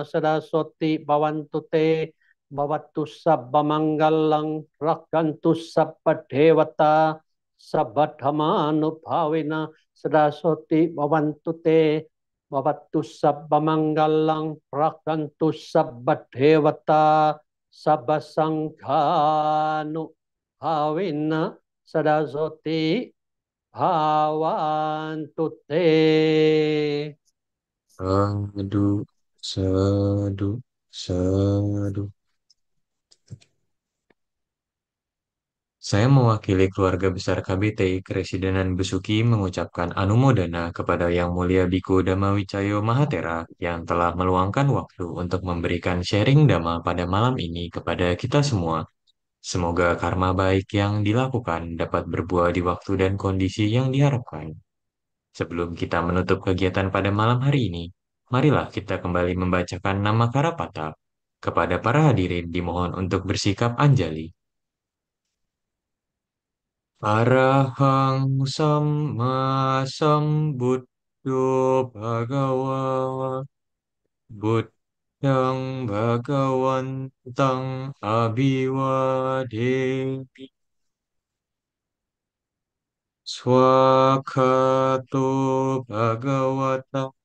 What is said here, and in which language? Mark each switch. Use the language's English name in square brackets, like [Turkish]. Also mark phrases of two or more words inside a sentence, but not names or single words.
[Pali] sadasoti bawantu te bawatu sabba manggalang rakantu sabba dewata sabba dhamanu bhavina sadasoti bawantu te bavattu sabba manggalang rakantu sabba devata sabba sangkhanu bhavina sadasoti bhavantu te. Sadu, sadu, sadu. [Indonesian] Saya mewakili keluarga besar KBTI Keresidenan Besuki mengucapkan anumodana kepada Yang Mulia Biku Dhammawicayo Mahatera yang telah meluangkan waktu untuk memberikan sharing Dhamma pada malam ini kepada kita semua. Semoga karma baik yang dilakukan dapat berbuah di waktu dan kondisi yang diharapkan. Sebelum kita menutup kegiatan pada malam hari ini, marilah kita kembali membacakan nama Karapata. Kepada para hadirin dimohon untuk bersikap anjali. [Pali] Arahang Samma Sambuddho Bhagawa Buddhang Bhagawantang Abhiwademi Swakato Bhagawata